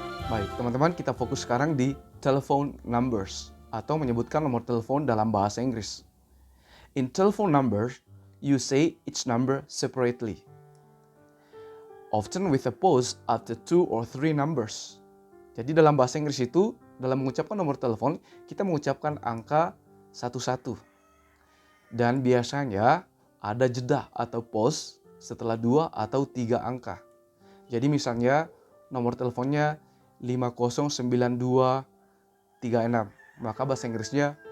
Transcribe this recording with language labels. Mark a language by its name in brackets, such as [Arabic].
[Indonesian] Baik, teman-teman, kita fokus sekarang di telephone numbers atau menyebutkan nomor telepon dalam bahasa Inggris. [English] In telephone numbers, you say each number separately, often with a pause after 2 or 3 numbers. [Indonesian] Jadi dalam bahasa Inggris itu, dalam mengucapkan nomor telepon, kita mengucapkan angka satu-satu. Dan biasanya ada jeda atau pause setelah 2 atau 3 angka. Jadi misalnya nomor teleponnya 509236, maka bahasa Inggrisnya